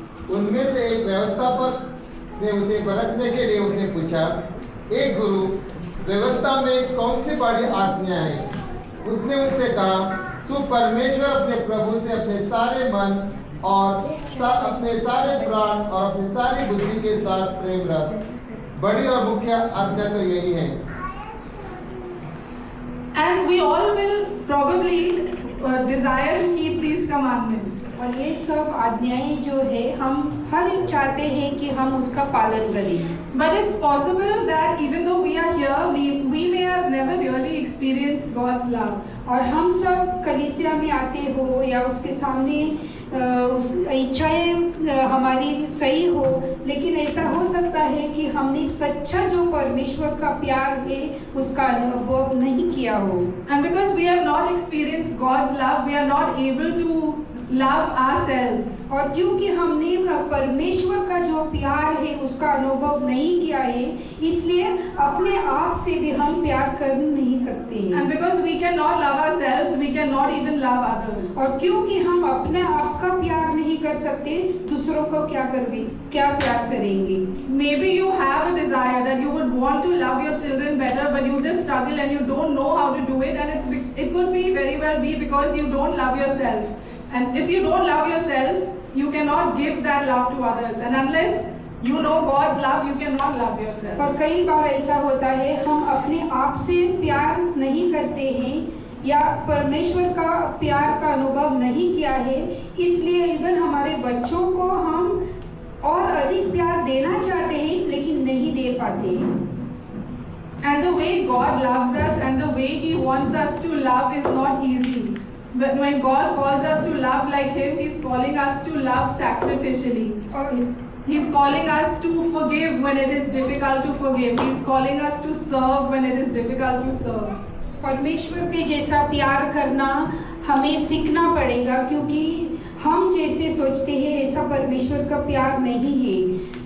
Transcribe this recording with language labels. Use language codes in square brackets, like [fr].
[hi] उनमें से एक व्यवस्थापक ने उसे परखने के लिए उसने पूछा, एक गुरु, व्यवस्था में कौन सी बड़ी आज्ञा है? उसने उससे कहा, तू परमेश्वर अपने प्रभु से अपने सारे मन और अपने सारे प्राण और अपनी सारी बुद्धि के साथ प्रेम रख। बड़ी और मुख्य आज्ञा तो यही है। [en] And we all will probably desire to keep these commandments. [hi] और ये सब आज्ञाएं जो है हम हर एक चाहते हैं कि हम उसका पालन करें। [en] But it's possible that even though we are here, we may have never really experienced God's love. [hi] और हम सब कलीसिया में आते हो या उसके सामने उस इच्छाएं हमारी सही हो, लेकिन ऐसा हो सकता है कि हमने सच्चा जो परमेश्वर का प्यार है उसका अनुभव नहीं किया हो। [en] And because we have not experienced God's love, we are not able to love ourselves. [hi] और क्योंकि हमने परमेश्वर का जो प्यार है उसका अनुभव नहीं किया है, इसलिए अपने आप से भी हम प्यार कर नहीं सकते हैं। [en] And because we cannot love ourselves, we cannot even love others. [hi] और क्योंकि हम अपने आप का प्यार नहीं कर सकते, दूसरों को क्या प्यार करेंगे? [en] Maybe you have a desire that you would want to love your children better, but you just struggle and you don't know how to do it, and it could be very well be because you don't love yourself. And if you don't love yourself, you cannot give that love to others. And unless you know God's love, you cannot love yourself. [hi] और कई बार ऐसा होता है हम अपने आप से प्यार नहीं करते हैं या परमेश्वर का प्यार का अनुभव नहीं किया है, इसलिए इवन हमारे बच्चों को हम और अधिक प्यार देना चाहते हैं लेकिन नहीं दे पाते हैं। [en] And the way God loves us and the way He wants us to love is not easy. But when God calls us to love like Him, He's calling us to love sacrificially. Or He's calling us to forgive when it is difficult to forgive. He's calling us to serve when it is difficult to serve. [hi] परमेश्वर के जैसा प्यार करना हमें सीखना पड़ेगा, क्योंकि हम जैसे सोचते हैं ऐसा परमेश्वर का प्यार नहीं है।